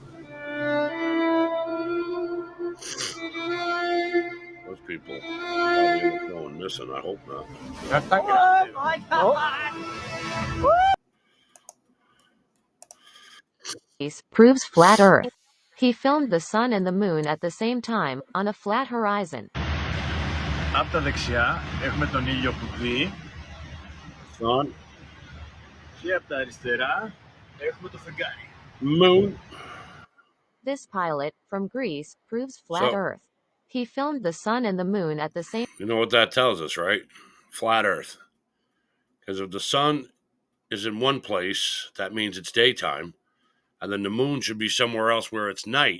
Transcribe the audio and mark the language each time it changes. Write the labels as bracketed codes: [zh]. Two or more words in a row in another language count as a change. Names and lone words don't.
[en] Those people probably end up going missing. I hope not. Oh my God! Proves flat Earth. He filmed the sun and the moon at the same time, on a flat horizon. [el] Από τα δεξιά έχουμε τον ήλιο που δει. [en] Sun. [el] Και από τα αριστερά έχουμε το φεγγάρι. [en] Moon. This pilot, from Greece, proves flat Earth. He filmed the sun and the moon at the same. You know what that tells us, right? Flat Earth. Because if the sun is in one place, that means it's daytime, and then the moon should be somewhere else where it's night.